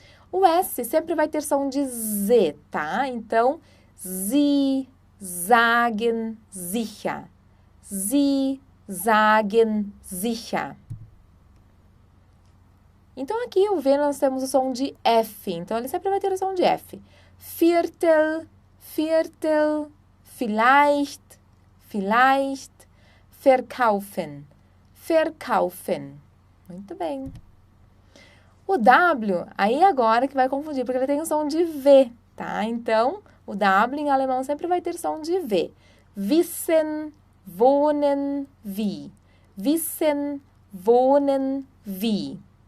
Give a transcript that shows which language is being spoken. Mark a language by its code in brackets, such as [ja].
[pt] O S sempre vai ter som de Z, tá? Então, [de] Sie sagen sicher. Sie sagen sicher. [pt] Então, aqui o V nós temos o som de F. Então, ele sempre vai ter o som de F. [de] Viertel, Viertel, vielleicht, vielleicht, verkaufen, verkaufen. [pt] Muito bem. O W, aí agora que vai confundir, porque ele tem o som de V, tá? Então, o W em alemão sempre vai ter som de V. [de] Wissen, wohnen, wie. Wissen, wohnen, wie.